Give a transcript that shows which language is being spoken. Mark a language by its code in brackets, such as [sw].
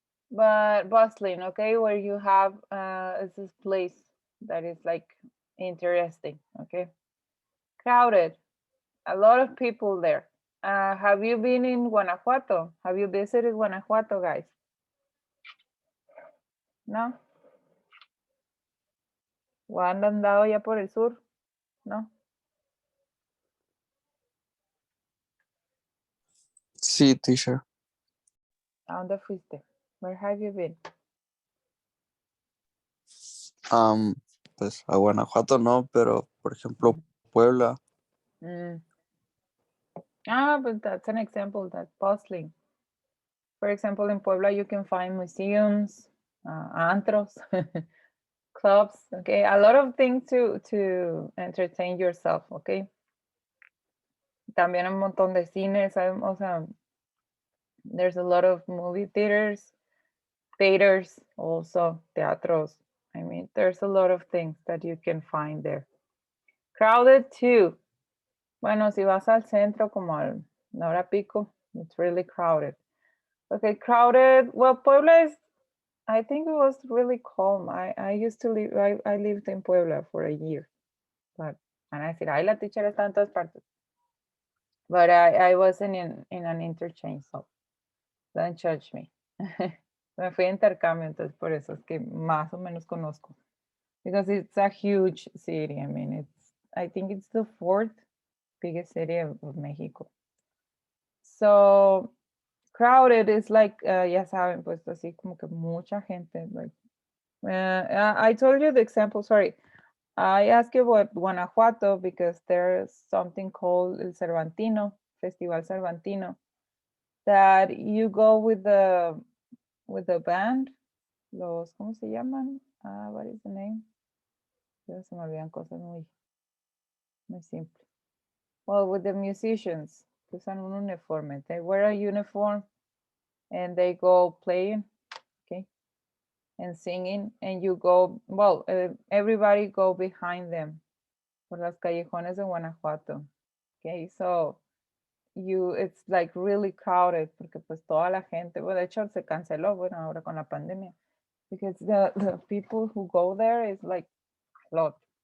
[en] But bustling, okay, where you have this place that is like interesting, okay? Crowded, a lot of people there. Have you been in Guanajuato? Have you visited Guanajuato, guys? No? [es] ¿O han andado ya por el sur? No? Sí, teacher. ¿A dónde fuiste? [en] Where have you been? [es] Am, pues a Guanajuato no, pero por ejemplo Puebla. Mm. [en] But that's an example, that bustling. For example, in Puebla, you can find museums, antros, clubs, okay? A lot of things to entertain yourself, okay? [es] También un montón de cines, o sea, [en] there's a lot of movie theaters, also teatros. I mean, there's a lot of things that you can find there. Crowded too. [es] Bueno, si vas al centro como al la hora pico, [en] it's really crowded. Okay, crowded. Well, Puebla is, I think it was really calm. I used to live, I lived in Puebla for a year. But, and I said, [es] ay, la teacher está en todas partes. [en] But I wasn't in an interchange, so don't judge me. [es] Me fui a intercambio, entonces por eso es que más o menos conozco. [en] Because it's a huge city. I mean, I think it's the fourth biggest city of Mexico. So crowded is like, [es] ya saben, pues así como que mucha gente. [en] Like, I told you the example, sorry. I asked you about Guanajuato because there's something called El Cervantino, Festival Cervantino, that you go with the band, [es] ¿cómo se llaman? [en] What is the name? [es] Ya se me olvidan cosas muy simples. [en] Well, with the musicians, [es] usan un uniforme. [en] They wear a uniform and they go playing, okay, and singing, and you go, well, everybody go behind them [es] por las callejones de Guanajuato. [en] Okay, so it's like really crowded [es] porque pues toda la gente, [en] well, [es] de hecho se canceló, bueno, ahora con la pandemia, [en] because the people who go there is like a lot.